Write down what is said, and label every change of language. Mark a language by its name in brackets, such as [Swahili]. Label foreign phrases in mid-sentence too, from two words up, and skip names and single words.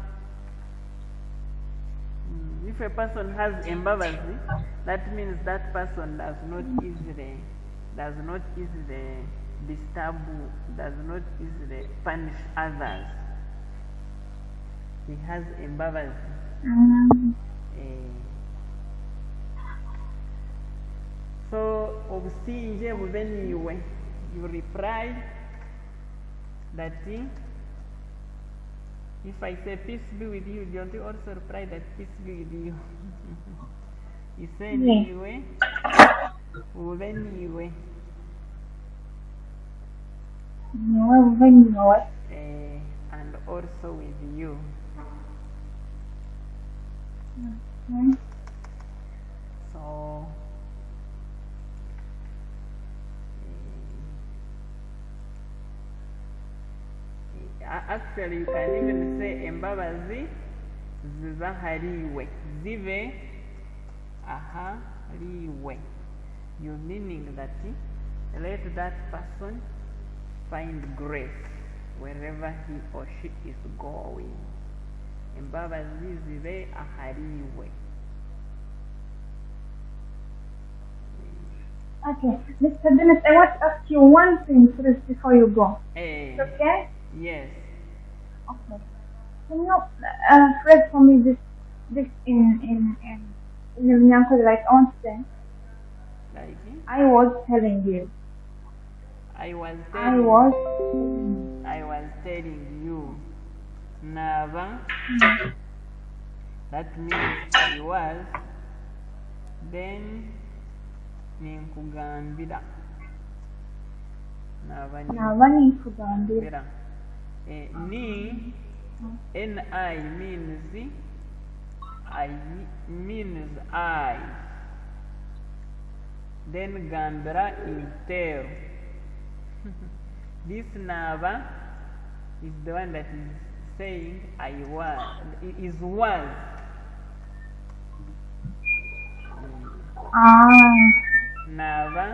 [English] If a person has embabazi, that means that person does not easily disturb, does not easily punish others. He has embabazi. So [Nyankole] obusinje bubeniwe. [English] You reply that if I say peace be with you, don't you also reply that peace be with you? You say [Nyankole] niwe bubeniwe. [English] And also with you. So actually you can even say [Nyankole] embabazi zizahariwe, zive ahariwe. [English] You're meaning that let that person find grace wherever he or she is going. [Nyankole] Embabazi zive ahariwe. [English] Okay, Mr. Dennis, I want to ask you one thing first before you go. Eh, Okay? yes. Okay. Can you read for me this in Runyankole, like onsen? Like I was telling you. I was I telling you. Nava. That means I was. Then ninkugambira. [Nyankole] Nava ninkugambira. [English] Ni Ni means I. Then gambira is tell. This Nava is the one that is saying I was. It is was. Nava.